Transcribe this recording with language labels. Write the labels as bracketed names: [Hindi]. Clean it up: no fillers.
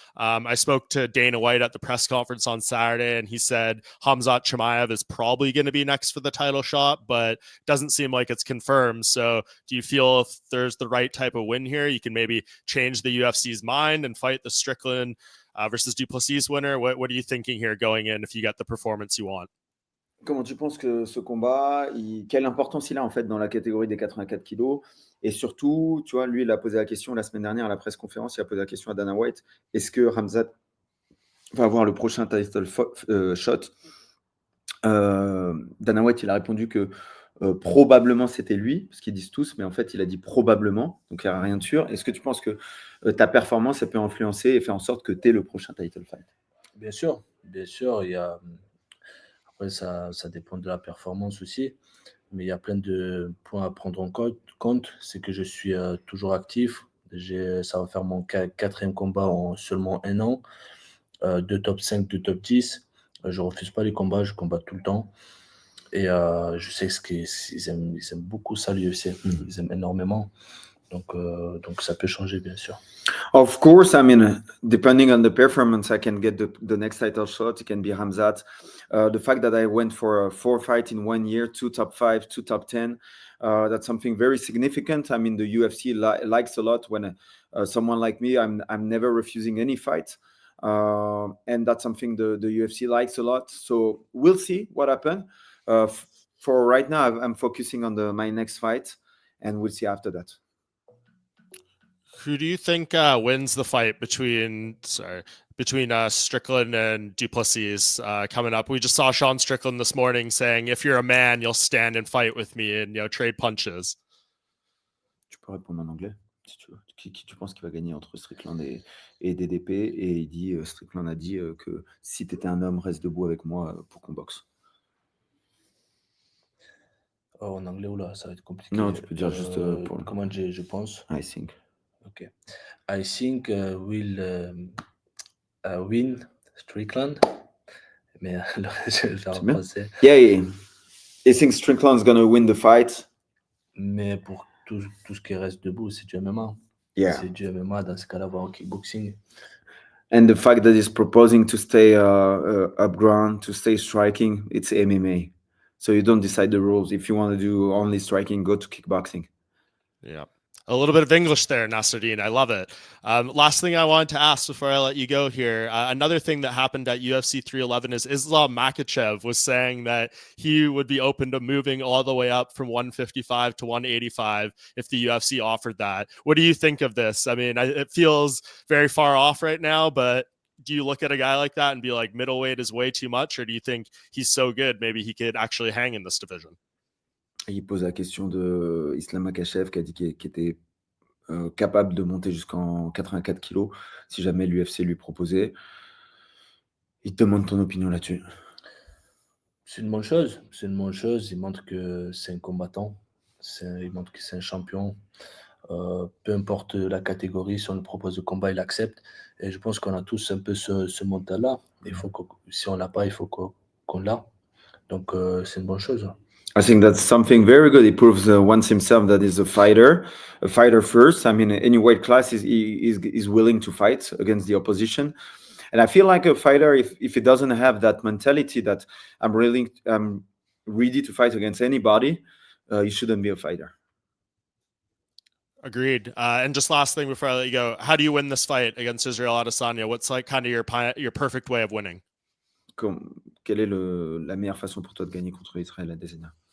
[English] I spoke to Dana White at the press conference on Saturday, and he said Khamzat Chimaev is probably going to be next for the title shot, but doesn't seem like it's confirmed. So do you feel if there's the right type of win here, you can maybe change the UFC's mind and fight the Strickland versus Duplessis winner? What are you thinking here going in if you get the performance you want? [French] Comment tu penses que ce combat, quelle importance il a en fait dans la catégorie des 84 kilos? Et surtout, tu vois, lui, il a posé la question la semaine dernière à la presse conférence, il a posé la question à Dana White, est-ce que Khamzat va avoir le prochain title shot? Dana White, il a répondu que probablement c'était lui, parce qu'ils disent tous, mais en fait, il a dit probablement, donc il n'y a rien de sûr. Est-ce que tu penses que ta performance, ça peut influencer et faire en sorte que tu es le prochain title fight? Bien sûr, il y a. Après, ça dépend de la performance aussi, mais il y a plein de points à prendre en compte. C'est que je suis toujours actif. Ça va faire mon quatrième combat en seulement 1 an. 2 top 5, 2 top 10. Je refuse pas les combats, je combats tout le temps. Et je sais qu'ils aiment beaucoup ça, l'UFC. Ils aiment énormément. Donc ça peut changer, bien sûr. [English] Of course, I mean, depending on the performance, I can get the next title shot. It can be Khamzat. The fact that I went for 4 fights in 1 year, 2 top 5, 2 top 10, that's something very significant. I mean, the UFC likes a lot when someone like me, I'm never refusing any fight. And that's something the UFC likes a lot. So we'll see what happens. For right now, I'm focusing on my next fight, and we'll see after that. Who do you think wins the fight between Strickland and Duplessis coming up? We just saw Sean Strickland this morning saying, "If you're a man, you'll stand and fight with me and trade punches." [French] Tu peux répondre en anglais si tu veux. Qui tu penses qu'il va gagner entre Strickland et DDP? Et il dit, Strickland a dit que si tu étais un homme, reste debout avec moi pour qu'on boxe. Oh, en anglais, oula, ça va être compliqué. Non, tu peux dire juste pour. Comment je pense? [English] I think. Okay. I think we'll win Strickland. [French] Mais je vais le faire en français. [English] Yeah. I think Strickland's gonna win the fight. [French] Mais pour tout ce qui reste debout, c'est du MMA. [English] Yeah. [French] C'est du MMA, dans ce cas-là, va en kickboxing. [English] And the fact that he's proposing to stay up ground, to stay striking, it's MMA. So you don't decide the rules. If you want to do only striking, go to kickboxing. Yeah. A little bit of English there, Nassourdine. I love it. Last thing I wanted to ask before I let you go here. Another thing that happened at UFC 311 is Islam Makhachev was saying that he would be open to moving all the way up from 155 to 185 if the UFC offered that. What do you think of this? I mean, it feels very far off right now, but do you look at a guy like that and be like, middleweight is way too much? Or do you think he's so good, maybe he could actually hang in this division? [French] Il pose la question de Islam Makhachev qui a dit qu'il était capable de monter jusqu'en 84 kilos si jamais l'UFC lui proposait. Il te demande ton opinion là-dessus. C'est une bonne chose. C'est une bonne chose. Il montre que c'est un combattant. Il montre que c'est un champion. Peu importe la catégorie, si on lui propose le combat, il accepte. Et je pense qu'on a tous un peu ce mental-là. Si on l'a pas, il faut qu'on l'a. Donc, c'est une bonne chose. [English] I think that's something very good. He proves once himself that he's a fighter first. I mean, any weight class is willing to fight against the opposition. And I feel like a fighter, if he doesn't have that mentality that I'm ready to fight against anybody, he shouldn't be a fighter. Agreed. And just last thing before I let you go, how do you win this fight against Israel Adesanya? What's like kind of your perfect way of winning? [French] Quelle est la meilleure façon pour toi de gagner contre Israël Adesanya?